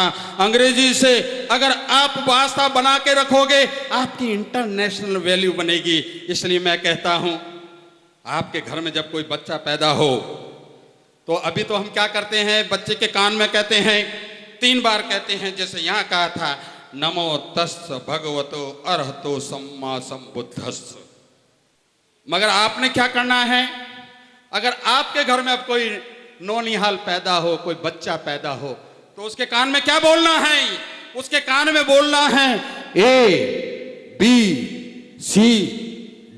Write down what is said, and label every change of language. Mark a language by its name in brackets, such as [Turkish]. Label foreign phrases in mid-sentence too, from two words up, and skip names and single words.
[Hindi] अंग्रेजी से अगर आप वास्ता बना के रखोगे आपकी [English] international value [Hindi] बनेगी। इसलिए मैं कहता हूं आपके घर में जब कोई बच्चा पैदा हो तो अभी तो हम क्या करते हैं, बच्चे के कान में कहते हैं 3 बार कहते हैं, जैसे यहाँ कहा था [Pali] नमो तस् भगवतो अरहतो सम्मा सम्बुद्धस्स। [Hindi] मगर आपने क्या करना है, अगर आपके घर में अब कोई नौनिहाल पैदा हो, कोई बच्चा पैदा हो, तो उसके कान में क्या बोलना है, उसके कान में बोलना है ABCD।